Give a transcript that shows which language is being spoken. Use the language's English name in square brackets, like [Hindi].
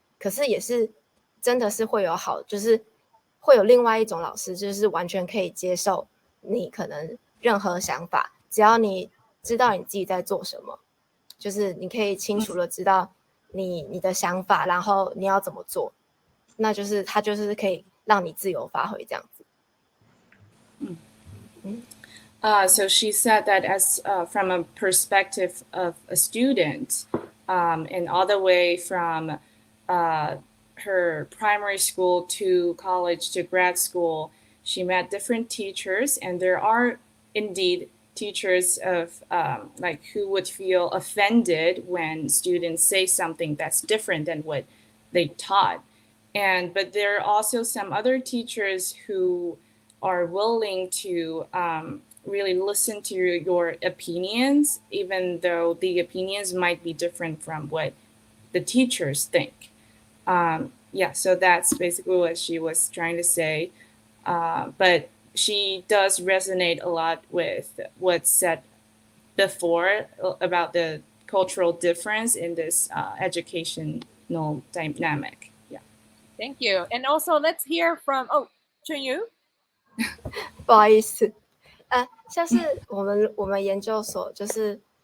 [Chinese] 可是也是真的是会有就是会有另外一种老师，就是完全可以接受你可能任何想法，只要你知道你自己在做什么，就是你可以清楚的知道你的想法，然后你要怎么做，那就是他就是可以让你自由发挥这样子。 [English] So she said that as from a perspective of a student, and all the way from her primary school to college to grad school, she met different teachers, and there are indeed teachers of like who would feel offended when students say something that's different than what they taught. But there are also some other teachers who are willing to really listen to your opinions, even though the opinions might be different from what the teachers think. So that's basically what she was trying to say. But she does resonate a lot with what's said before about the cultural difference in this educational dynamic. Yeah. Thank you. And also let's hear from Chun-Yu. [Chinese] 不好意思，像是我们研究所就是